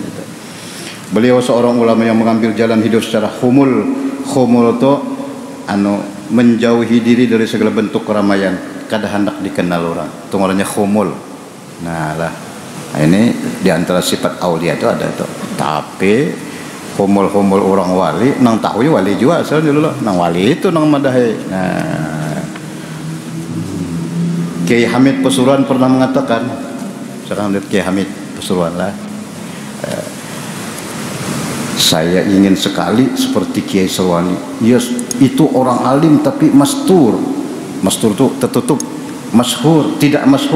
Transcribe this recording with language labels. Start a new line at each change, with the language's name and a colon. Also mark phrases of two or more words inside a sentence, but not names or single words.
Indonesian: Beliau seorang ulama yang mengambil jalan hidup secara khumul. Khumul itu menjauhi diri dari segala bentuk keramaian. Kada hendak dikenal orang. Itu namanya khumul. Nah, ini di antara sifat aulia itu ada itu.
Banjar: Tapi humul-humul orang wali nang tahu ya wali juga asal dulu nang wali itu nang madahi.
Indonesian: Nah, Kiai Hamid Pasuruan pernah mengatakan, sekarang lihat Kiai Hamid Pasuruan lah, saya ingin sekali seperti Kiai Serwani. Yes, itu orang alim tapi mastur itu tertutup, masyhur tidak masyhur.